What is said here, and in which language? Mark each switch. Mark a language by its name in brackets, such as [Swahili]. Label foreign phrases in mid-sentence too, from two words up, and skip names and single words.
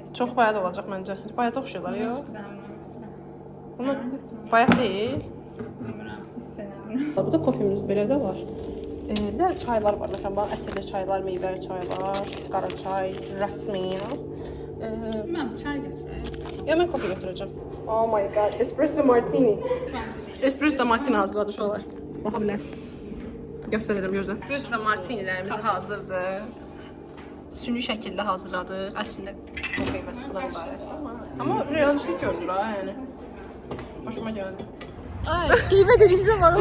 [Azerbaijani] Çox bayat olacaq məncə. Bayat oxşuyurlar, yox? Bunu bayat deyil. Bilmirəm, hiss eləmirəm. Burada kofemiz belə də var. Bir də çaylar var. Məsələn, bax, ətirli çaylar, meyvəli çaylar, qara çay, rasmina. Mən çay götürəyim. Ya mən kofe götürəcəm. [English] Oh my god, espresso martini. [Azerbaijani] Espresso martini hazırladı uşaqlar. Baxa bilərsiniz. Göstərəcəm gözlə. Espresso martinilərimiz hazırdır. Süni şəkildə hazırladıq. Əslində kofe və sudan ibarətdir. Amma realistlik görünür ha, yəni. Hoşuma gəldi. Ay, qeybət edirsən var